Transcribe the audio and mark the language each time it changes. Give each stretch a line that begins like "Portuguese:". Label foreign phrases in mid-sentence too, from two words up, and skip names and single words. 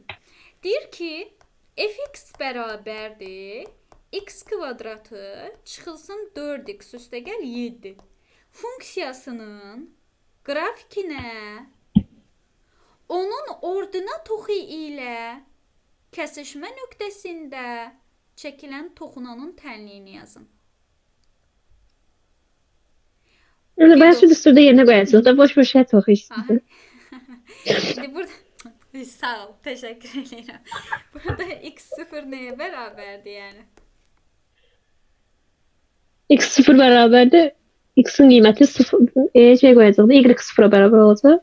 Azerbaijani: Deyir ki, fx bərabərdir x kvadratı çıxılsın 4x üstə gəl 7. Funksiyasının qrafikinə onun ordinat oxu ilə kəsişmə nöqtəsində çəkilən toxunanın tənliyini yazın.
Turkish: Ben şu düsturda yerine koyacağız da boş boş
Azerbaijani: şey oxuyursunuz. İndi burada sağ ol, təşəkkür edirəm. Burada x0 nəyə bərabərdir yəni? X0 bərabərdir. X'in qiyməti 0 şey koyacağız. Y 0'a bərabər olacaq.